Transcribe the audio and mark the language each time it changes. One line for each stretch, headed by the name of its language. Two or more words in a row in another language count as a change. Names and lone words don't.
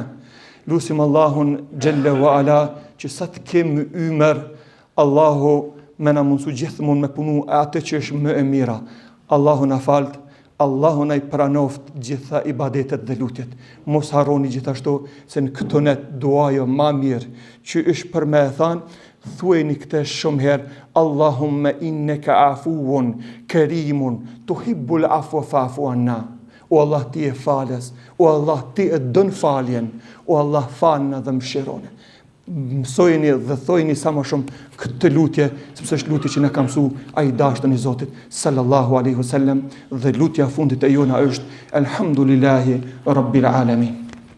Albanian: Lusim Allahun
Arabic: جل وعلا
Albanian: që sa të kemë ymer, Allahu me na mundësu gjithmonë me punu atë që është më e mira. Allahu na falt, Allahu na i pranoft gjitha ibadetet dhe lutjet. Mos harroni gjithashtu se në këto net duajo ma mirë që është për me e thanë, thuajni këtë shumë herë,
Arabic: اللهم إنك عفو كريم تحب العفو فاعف عنا.
Albanian: O Allah, ti e falës, o Allah, ti e dën faljen, o Allah, falna dhe mëshirone. Mësojeni dhe thojni sa më shumë këtë lutje, sepse është lutje që na ka mësu ai dashtën i Zotit
Arabic: صلى الله عليه وسلم,
Albanian: dhe lutja fundit e jona është
Arabic: الحمد لله رب العالمين.